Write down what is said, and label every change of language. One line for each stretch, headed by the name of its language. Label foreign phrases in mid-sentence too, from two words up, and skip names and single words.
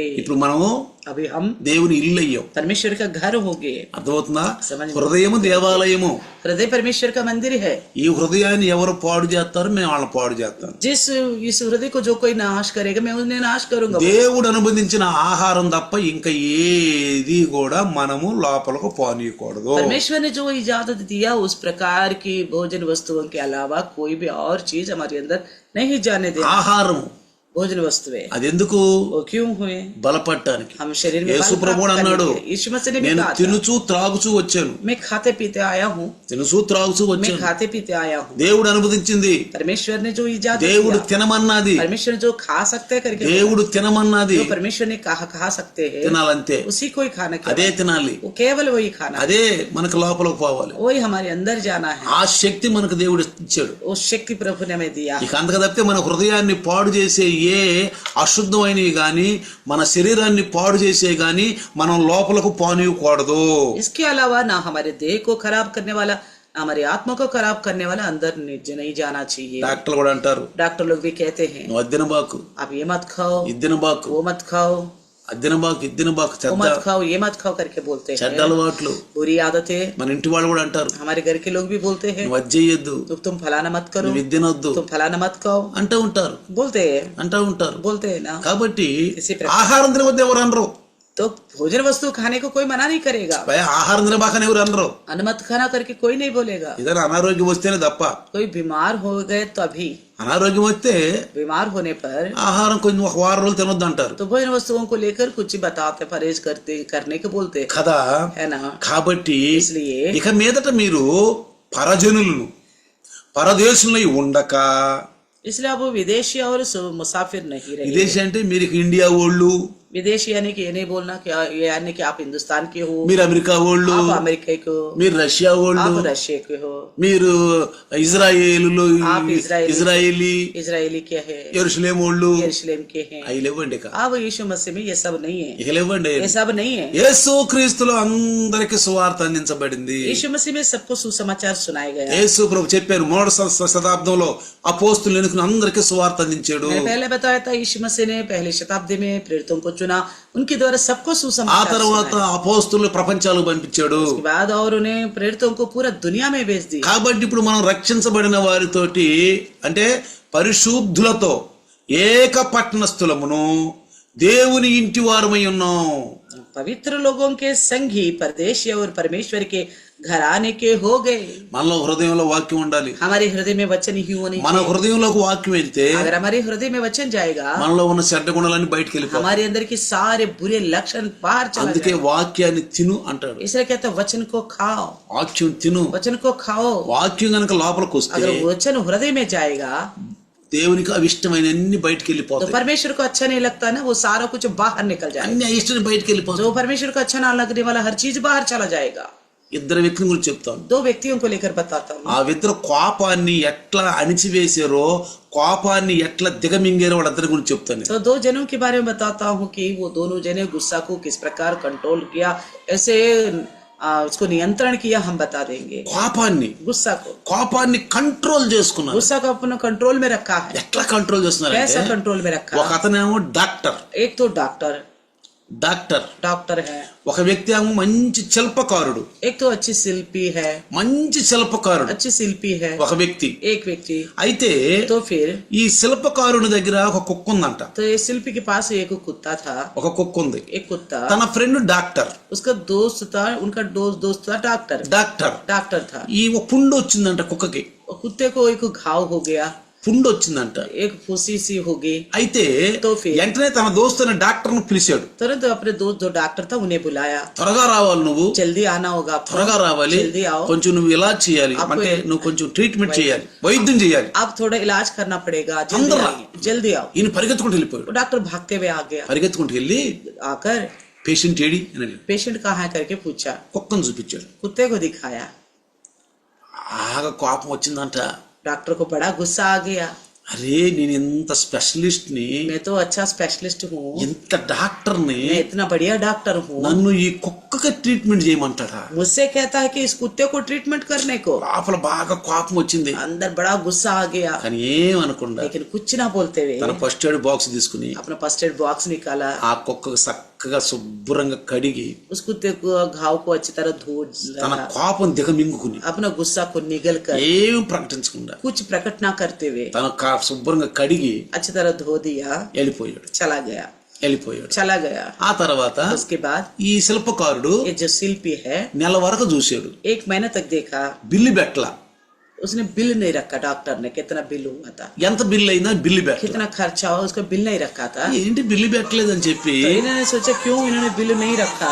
Telugu: ఇప్పుడు మనము
Hindi: अभी हम
Telugu: దేవుని ఇల్లు అయ్యాం.
Hindi: परमेश्वर का घर हो गए.
Telugu: అర్థమవుతుందా?
Hindi: సమझ-
Telugu: హృదయము దేవాలయము.
Hindi: हृदय परमेश्वर का मंदिर है.
Telugu: ఈ హృదయాన్ని ఎవరు పాడు చేస్తారో మేము వాళ్ళని పాడు చేస్తాం.
Hindi: इस हृदय को जो कोई नाश करेगा, मैं उन्हें नाश करूंगा.
Telugu: దేవుడు అనుబంధించిన ఆహారం తప్ప ఇంకా ఏది కూడా మనము లోపలకు పోనీయకూడదు.
Hindi: परमेश्वर ने जो इजाजत दिया उस प्रकार की भोजन वस्तुओं के अलावा कोई भी और चीज हमारे अंदर नहीं जाने देना.
Telugu: ఆహారము
Hindi: भोजन वस्तुएं
Telugu: అది ఎందుకు?
Hindi: वो क्यों हुए?
Telugu: బలపడటానికి.
Hindi: हम शरीर में
Telugu: యేసు
Hindi: बल
Telugu: ప్రభువు
Hindi: प्राप्त करने
Telugu: అన్నాడు,
Hindi: के लिए. यीशु मसीह ने भी
Telugu: నేను
Hindi: कहा था,
Telugu: తినుచు త్రాగుచూ వచ్చాను.
Hindi: मैं खाते पीते आया हूँ.
Telugu: తినుచు త్రాగుచూ
Hindi: मैं
Telugu: వచ్చాను.
Hindi: खाते पीते आया हूँ.
Telugu: దేవుడు అనుమతించింది.
Hindi: परमेश्वर ने जो इजाजत
Telugu: దేవుడు
Hindi: दिया,
Telugu: తినమన్నది.
Hindi: परमेश्वर ने जो खा सकते हैं करके
Telugu: దేవుడు తినమన్నది
Hindi: जो परमेश्वर ने कहा खा सकते हैं,
Telugu: తినాలంతే.
Hindi: उसी को ही खाना
Telugu: అదే
Hindi: केवल,
Telugu: తినాలి.
Hindi: वो केवल वही खाना,
Telugu: అదే మనకు లోపలికి పోవాలి.
Hindi: वही हमारे अंदर जाना है.
Telugu: ఆ శక్తి మనకు దేవుడు ఇచ్చాడు.
Hindi: उस शक्ति प्रभु ने हमें दिया.
Telugu: ఇక అంతగా తప్పితే మన హృదయాన్ని పాడు చేసే ఏ అశుద్ధమైనవి గాని మన శరీరాన్ని పాడు చేసే గాని మనం లోపలకు పోనివ్వకూడదు.
Hindi: इसके अलावा ना हमारे देह को खराब करने वाला, ना हमारी आत्मा को खराब करने वाला अंदर नहीं जाना चाहिए.
Telugu: డాక్టర్లు కూడా అంటారు,
Hindi: डॉक्टर लोग भी कहते हैं
Telugu: నువ్వు అద్దెన బాకు,
Hindi: आप ये मत खाओ,
Telugu: ఇద్దెన బాకు,
Hindi: वो मत खाओ.
Telugu: అద్దినబాకు ఇద్దినబాకు
Hindi: वो
Telugu: చెడ్డ
Hindi: मत खाओ ये मत खाओ करके बोलते
Telugu: చెడ్డ
Hindi: हैं।
Telugu: అలవాట్లు
Hindi: बुरी आदतें
Telugu: మన ఇంటి వాళ్ళు కూడా అంటారు,
Hindi: हमारे घर के लोग भी बोलते हैं,
Telugu: నువ్వు అది చెయ్యొద్దు,
Hindi: तो तुम फलाना मत करो,
Telugu: నువ్వు ఇది తినొద్దు
Hindi: तुम फलाना मत खाओ,
Telugu: అంటూ ఉంటారు
Hindi: बोलते हैं बोलते हैं ना।
Telugu: కాబట్టి
Hindi: इसी प्रकार
Telugu: ఆహారం తినవద్దు ఎవరు అనరు,
Hindi: तो भोजन वस्तु खाने को कोई मना नहीं करेगा,
Telugu: భయ ఆహారం తినబాకని ఎవరు అనరు.
Hindi: अन्न मत खाना करके कोई नहीं बोलेगा।
Telugu: ఏదైనా అనారోగ్యం వస్తేనే తప్ప,
Hindi: कोई बीमार हो गए तो अभी
Telugu: అనారోగ్యం వస్తే
Hindi: बीमार होने पर
Telugu: ఆహారం కొంచెం ఒక వారం రోజులు తినొద్దు అంటారు
Hindi: तो भोजन वस्तुओं को लेकर कुछ बताते, परहेज करने को बोलते हैं,
Telugu: కదా.
Hindi: है ना।
Telugu: కాబట్టి
Hindi: इसलिए
Telugu: ఇక మీదట మీరు పరజనులను పరదేశులై ఉండక,
Hindi: इसलिए अब वो विदेशी और मुसाफिर नहीं रहे।
Telugu: విదేశీ అంటే మీరు ఇక ఇండియా వాళ్ళు,
Hindi: विदेशी यानी कि ये नहीं बोलना कि यानी कि आप हिंदुस्तान के हो,
Telugu: మీరు అమెరికా వాళ్ళు,
Hindi: आप अमेरिका के हो,
Telugu: మీరు రష్యా వాళ్ళు,
Hindi: आप रशिया के हो,
Telugu: మీరు ఇజ్రాయేలు
Hindi: आप
Telugu: ఇజ్రాయేలీ
Hindi: इजरायली के है,
Telugu: యెరూషలేం వాళ్ళు,
Hindi: यरूशलेम के हैं।
Telugu: అవి లేవండి. ఇక
Hindi: अब यीशु मसीह में ये सब नहीं है,
Telugu: ఇక లేవండి.
Hindi: ये सब नहीं है।
Telugu: యేసు క్రీస్తులో అందరికి సువార్త అందించబడింది.
Hindi: यीशु मसीह में सबको सुसमाचार सुनाया गया।
Telugu: యేసు ప్రభు చెప్పారు, 3వ శతాబ్దంలో అపోస్తులు ఎన్నుకుని అందరికి సువార్త అందించాడు.
Hindi: मैंने पहले बताया था, यीशु मसीह ने पहली शताब्दी में प्रेरितों को चुना, उनके द्वारा सबको
Telugu: ఆ
Hindi: सुसमाचार
Telugu: తర్వాత
Hindi: सुनाया।
Telugu: అపోస్తులు ప్రపంచాలు పంపించాడు.
Hindi: उसके बाद और उन्हें प्रेरितों को पूरा दुनिया में भेज दी।
Telugu: కాబట్టి ఇప్పుడు మనం రక్షించబడిన వారితోటి అంటే పరిశుద్ధులతో ఏక పట్టణస్థులమును దేవుని ఇంటి వారమై ఉన్నాం.
Hindi: पवित्र लोगों के संग ही परदेशी और परमेश्वर के घराने के हो गए।
Telugu: మనలో హృదయంలో వాక్యం ఉండాలి.
Hindi: हमारे हृदय में वचन ही होने
Telugu: మన హృదయంలోకి వాక్యం వెళ్తే
Hindi: अगर हमारे हृदय में वचन जाएगा,
Telugu: మనలో ఉన్న చెడ్డ గుణాలన్నీ బయటకు వెళ్ళిపోతాయి.
Hindi: हमारे अंदर के सारे बुरे लक्षण बाहर चला
Telugu: అందుకే
Hindi: जाएगा।
Telugu: వాక్యాన్ని తిను అంటాడు.
Hindi: इसलिए कहते हैं वचन को खाओ,
Telugu: వాక్యం తిను.
Hindi: वचन को खाओ।
Telugu: వాక్యం గనక లోపలికి వస్తే
Hindi: अगर वचन हृदय में जाएगा
Telugu: దేవునికి అవిష్టమైన అన్ని బయటకు
Hindi: तो
Telugu: వెళ్ళిపోతాయి.
Hindi: परमेश्वर को अच्छा नहीं लगता ना, वो सारा कुछ बाहर निकल जाएगा।
Telugu: అన్ని అయిష్టం బయటకు వెళ్ళిపోతాయి.
Hindi: जो परमेश्वर को अच्छा ना लगने वाला हर चीज बाहर चला जाएगा।
Telugu: ఇద్దరు వ్యక్తుల గురించి చెప్తాను.
Hindi: 2 व्यक्तियों को लेकर बताता हूँ।
Telugu: ఆ ఇద్దరు కోపాన్ని ఎట్లా అణిచివేసారో, కోపాన్ని ఎట్లా దిగమింగారో వాళ్ళిద్దరి గురించి చెప్తాను.
Hindi: तो 2 जनों के बारे में बताता हूँ कि वो दोनों जने गुस्सा को किस प्रकार कंट्रोल किया, ऐसे उसको नियंत्रण किया, हम बता देंगे।
Telugu: కోపాన్ని కంట్రోల్ చేసుకున్నారు.
Hindi: गुस्सा को अपना कंट्रोल में रखा है।
Telugu: ఎట్లా కంట్రోల్
Hindi: कैसा
Telugu: చేస్తున్నారంటే,
Hindi: कंट्रोल में रखा?
Telugu: ఒక అతనేమో డాక్టర్
Hindi: एक तो डॉक्टर है,
Telugu: ఒక వ్యక్తి ఏమో మంచి శిల్పకారుడు,
Hindi: एक तो अच्छी शिल्पी है,
Telugu: మంచి శిల్పకారుడు
Hindi: अच्छी शिल्पी है
Telugu: ఒక వ్యక్తి.
Hindi: एक व्यक्ति।
Telugu: అయితే
Hindi: तो फिर
Telugu: ఈ శిల్పకారుని దగ్గర ఒక కుక్క ఉందంట.
Hindi: तो ये शिल्पी के पास एक कुत्ता था,
Telugu: ఒక కుక్క ఉంది.
Hindi: एक कुत्ता।
Telugu: తన
English: friend doctor,
Hindi: उसका दोस्त था, उनका दोस्त था डॉक्टर था।
Telugu: ఈ ఒక పుండు వచ్చిందంట కుక్కకి.
Hindi: कुत्ते को एक घाव हो गया,
Telugu: పుండు వచ్చిందంట.
Hindi: एक फुंसी सी हो गई।
Telugu: అయితే
Hindi: तो फिर
Telugu: వెంటనే తన దోస్తుని డాక్టర్ ను పిలిచాడు.
Hindi: तुरंत अपने दोस्त जो डॉक्टर था उन्हें बुलाया,
Telugu: త్వరగా రావాలి, నువ్వు
Hindi: जल्दी आना होगा आपको,
Telugu: త్వరగా రావాలి,
Hindi: जल्दी आओ,
Telugu: కొంచెం నువ్వు ఇలా చేయాలి,
Hindi: आपको
Telugu: అంటే నువ్వు కొంచెం ట్రీట్మెంట్ చేయాలి, వైద్యం చేయాలి.
Hindi: आप थोड़ा इलाज करना पड़ेगा, अंदर जल्दी आओ।
Telugu: ఈయన పరిగెత్తుకుంటూ వెళ్ళిపోయాడు.
Hindi: वो डॉक्टर भागते हुए आ गया,
Telugu: పరిగెత్తుకుంటూ వెళ్ళి
Hindi: आकर
Telugu: పేషెంట్ ఏడి అని అడిగాడు.
Hindi: पेशेंट कहाँ है करके पूछा,
Telugu: కుక్కను చూపించాడు.
Hindi: कुत्ते को दिखाया।
Telugu: బాగా కోపం వచ్చిందంట.
Hindi: डॉक्टर को बड़ा गुस्सा आ गया,
Telugu: అరే నేను ఇంత స్పెషలిస్ట్ ని,
Hindi: मैं तो अच्छा स्पेशलिस्ट हूँ,
Telugu: ఇంత డాక్టర్ ని,
Hindi: मैं इतना बढ़िया डॉक्टर हूँ,
Telugu: నన్ను ఈ కుక్కకి ట్రీట్మెంట్ చేయమంటాడా?
Hindi: मुझसे कहता है कि इस कुत्ते को ट्रीटमेंट करने को।
Telugu: లోపల బాగా కోపం వచ్చింది,
Hindi: अंदर बड़ा गुस्सा आ गया,
Telugu: కానీ ఏమనకుండా
Hindi: लेकिन कुछ ना बोलते हुए
Telugu: తన
English: first aid box
Telugu: తీసుకుని
Hindi: अपना
English: first aid box
Hindi: निकाला,
Telugu: ఆ కుక్కకు చక్కగా శుభ్రంగా కడిగి
Hindi: उस कुत्ते को घाव को अच्छी तरह धो
Telugu: తన కోపం దిగమింగుకుని
Hindi: अपना गुस्सा को निगल कर
Telugu: ఏం ప్రకటించకుండా
Hindi: कुछ प्रकट ना करते हुए
Telugu: తన శుభ్రంగా కడిగి
Hindi: अच्छी तरह धो दिया,
Telugu: వెళ్ళిపోయాడు.
Hindi: चला गया।
Telugu: ఆ తర్వాత
Hindi: उसके बाद
Telugu: ఈ శిల్పకారుడు
Hindi: ये जो शिल्पी है
Telugu: నెల వరకు చూశాడు.
Hindi: 1 महीने तक देखा,
Telugu: బిల్లు బెట్ల.
Hindi: उसने बिल नहीं रखा, डॉक्टर ने कितना बिल हुआ था,
Telugu: ఎంత బిల్లు అయిందా బిల్లు బెట్ల.
Hindi: कितना खर्चा हुआ, उसका बिल नहीं रखा था।
Telugu: ఏంటి బిల్లు పెట్టలేదని చెప్పి
Hindi: तो इन्होंने सोचा क्यों इन्होंने बिल नहीं रखा,